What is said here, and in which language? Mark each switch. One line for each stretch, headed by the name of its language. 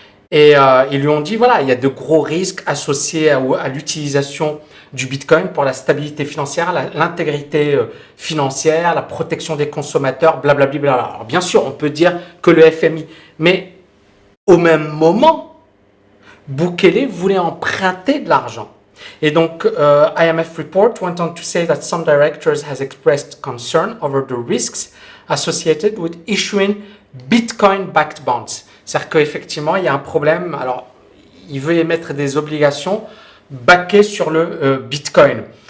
French: Et ils lui ont dit, voilà, il y a de gros risques associés à l'utilisation du Bitcoin pour la stabilité financière, l'intégrité financière, la protection des consommateurs, blablabla. Alors bien sûr, on peut dire que le FMI, mais au même moment, Bukele voulait emprunter de l'argent. Et donc,
English: IMF report went on to say that some directors has expressed concern over the risks associated with issuing Bitcoin-backed bonds.
French: C'est-à-dire qu'effectivement, il y a un problème. Alors, il veut émettre des obligations backées sur le Bitcoin.